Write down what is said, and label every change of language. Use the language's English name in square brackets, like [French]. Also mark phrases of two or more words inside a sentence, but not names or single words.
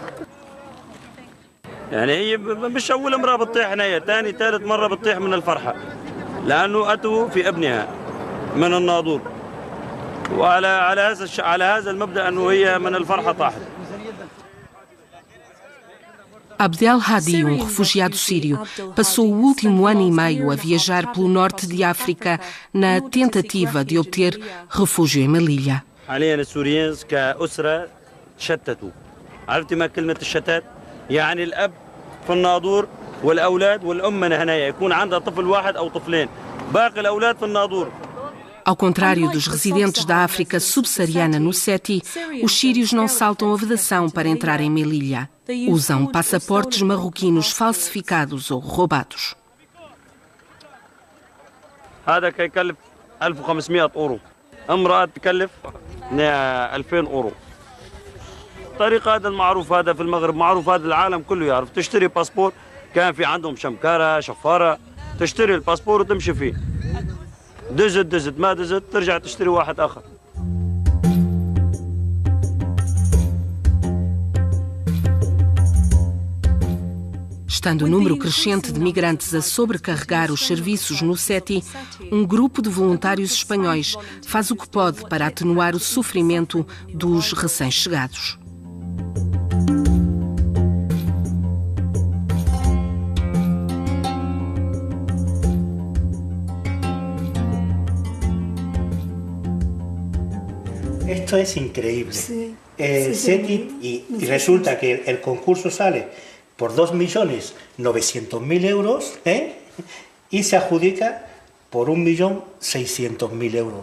[Arabic] يعني هي مش أول امرأة بتطيح هنايا، ثاني ثالث مرة بتطيح من الفرحة لأنه أتوا في ابنها من الناظور، على هذا المبدأ أنه هي من الفرحة طاحت. [Portuguese] Abdel Hadi, refugiado sírio, passou o último ano e meio a viajar pelo norte de África na tentativa de obter refúgio em Melilla. [Arabic] حاليا السوريين كأسرة تشتتوا. عرفتي ما كلمة الشتات؟ يعني الأب في الناظور والأولاد والأم هنايا يكون عندها طفل واحد أو طفلين، باقي الأولاد في الناظور. [Portuguese] Ao contrário dos residentes da África subsaariana no SETI, os sírios não saltam a vedação para entrar em Melilla. Usam passaportes marroquinos falsificados ou roubados. [Arabic] هذا كيكلف 1500 أورو، امرأة تكلف 2000 أورو. الطريقة هذا المعروف، هذا في المغرب معروف، هذا العالم كله يعرف. تشتري باسبور، كان في عندهم شمكارة شفارة، تشتري الباسبور وتمشي فيه. دزت ما دزت ترجع تشتري واحد آخر. [Portuguese] Estando o número crescente de migrantes a sobrecarregar os serviços no SETI, um grupo de voluntários espanhóis faz o que pode para atenuar o sofrimento dos recém-chegados. [Spanish] Esto es increíble. Sí, SETI, y resulta que el concurso sale por 2.900.000 euros, y se adjudica por 1.600.000 euros.